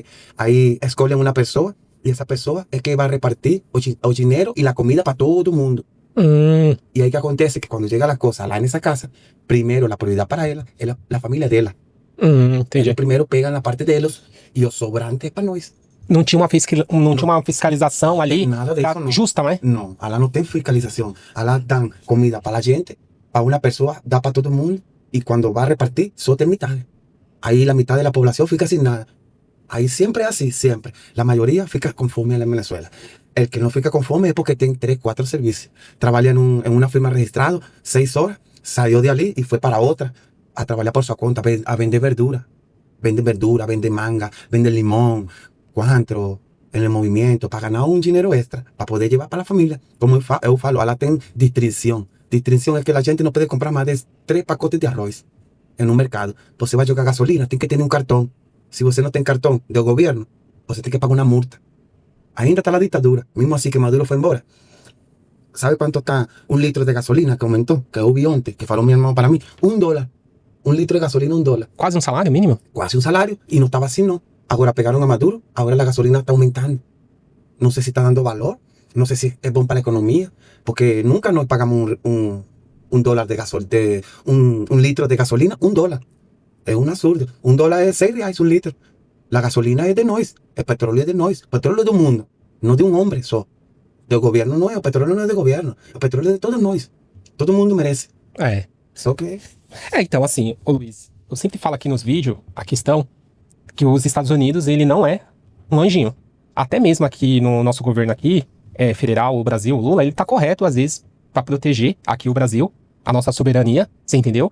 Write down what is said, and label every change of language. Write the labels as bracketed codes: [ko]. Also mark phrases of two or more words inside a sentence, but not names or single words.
[es] Ahí escogen una persona y esa persona es que va a repartir el dinero y la comida para todo el mundo. Y ahí que acontece que cuando llega la cosa, en esa casa, primero la prioridad para ella es la familia de ella. Ellos primero pegan la parte de ellos y los sobrantes para nós. [pt] Não tinha uma fiscalização ali nada disso, não. Justa, né? Não, ela não tem fiscalização. Ela dá comida para a gente, [es] para una persona, da para todo el mundo y cuando va a repartir, solo tem mitad. Ahí la mitad de la población fica sin nada. Ahí siempre es así, siempre. La mayoría fica conforme en Venezuela. El que no fica conforme es porque tiene 3, 4 servicios. Trabaja en una firma registrada, 6 horas, salió de allí y fue para otra a trabajar por su cuenta, a vender verdura. Vende verdura, vende manga, vende limón, cuantro, en el movimiento, para ganar un dinero extra, para poder llevar para la familia. [pt] Como eu falo, ela tem distribución. [es] Distribución es que la gente no puede comprar más de 3 pacotes de arroz en un mercado. [pt] Você vai jogar gasolina, tem que ter um cartão. Se você não tem cartão do governo, você tem que pagar uma multa. Ainda está la ditadura, mesmo assim que Maduro foi embora. [es] ¿Sabe cuánto está un litro de gasolina que aumentó? [pt] Que eu vi ontem, que falou meu irmão para mim. [es] $1. Un litro de gasolina, $1. [pt] Quase um salário mínimo? Quase um salário. E não estava assim, não. Agora pegaram a Maduro, agora a gasolina está aumentando. Não sei se está dando valor, não sei se é bom para a economia, porque nunca nós pagamos [es] un dólar de gasolina, un litro de gasolina, [pt] $1. [es] Es un absurdo. $1 es 6 reais un litro. La gasolina es de nós, el petróleo es de nós, el petróleo es de un mundo, no de un hombre só. Del gobierno no es, el petróleo no es de gobierno, el petróleo es de todos nós. [pt] Todo mundo merece. Só que... então assim, ô Luiz, eu sempre falo aqui nos vídeos, a questão que os Estados Unidos, ele não é um anjinho. Até mesmo aqui no nosso governo aqui, federal, o Brasil, o Lula, ele tá correto às vezes para proteger aqui o Brasil, a nossa soberania, você entendeu?